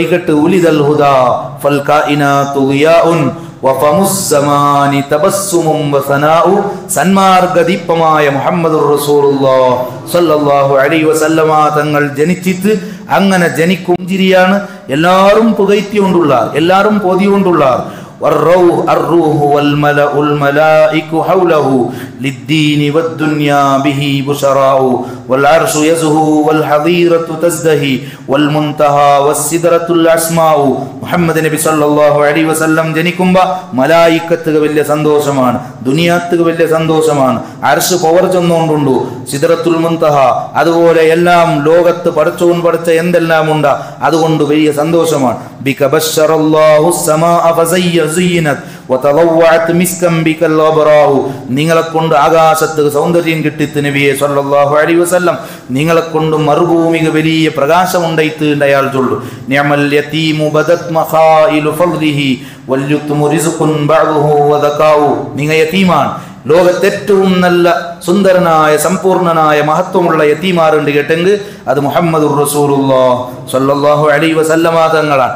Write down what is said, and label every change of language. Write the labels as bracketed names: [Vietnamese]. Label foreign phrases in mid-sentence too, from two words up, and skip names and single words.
[Malayalam] വൈകട്ട് [Arabic] ولد الهدى فالكائنات ضياء وفم الزمان تبسم وثناء [Malayalam] സന്മാർഗദീപമായ [Arabic] محمد رسول الله صلى الله عليه وسلم [Malayalam] തങ്ങൾ ജനിച്ചിട്ട് അങ്ങനെ ജനിക്കും പുഞ്ചിരിയാണ് എല്ലാവരും പുകഴ്ത്തിക്കൊണ്ടുള്ള എല്ലാവരും പോതിക്കൊണ്ടുള്ള [Arabic] الروح والملأ الملائك حوله للدين والدنيا به بشراء والعرش يزهو والحظيرة تزدهي والمنتهى والسدرة الأسماء محمد നബി صلى الله عليه وسلم [Malayalam] ജനിക്കുമ്പോൾ മലായിക്കത്തുക വലിയ സന്തോഷമാണ്, ദുനിയാത്തുക വലിയ സന്തോഷമാണ്. അർശ് പവർ ചെന്നുകൊണ്ടുണ്ടു, സിദ്റത്തുൽ മുൻതഹ അതുപോലെ എല്ലാം ലോകത്ത് പടച്ചോൻ പടച്ച എന്തെല്ലാം ഉണ്ട് അതുകൊണ്ട് വലിയ സന്തോഷമാണ്. [Arabic] بك بشر الله السماء فزينت وتضوعت مسكا بك الابراء [Malayalam] നിങ്ങളെ കൊണ്ട് ആകാശത്ത് സൗന്ദര്യം കിട്ടിത്ത് നബിയെ [Arabic] صلى الله عليه وسلم [Malayalam] നിങ്ങളെ കൊണ്ട് മറുഭൂമിക്ക് വലിയ പ്രകാശം ഉണ്ടായിട്ട് അയാൾ ചൊല്ലു. [Arabic] نعم اليتيم بدت مخايل فضله واليتم رزق بعضه وذكاء [Malayalam] നിങ്ങൾ യതീമാണ്, ലോകത്തെ ഏറ്റവും നല്ല സുന്ദരനായ സമ്പൂർണനായ മഹത്വമുള്ള യതീമാറുണ്ട് കേട്ടെങ്കിൽ അത് [Arabic] محمد رسول الله صلى الله عليه وسلم [Malayalam] തങ്ങളാണ്.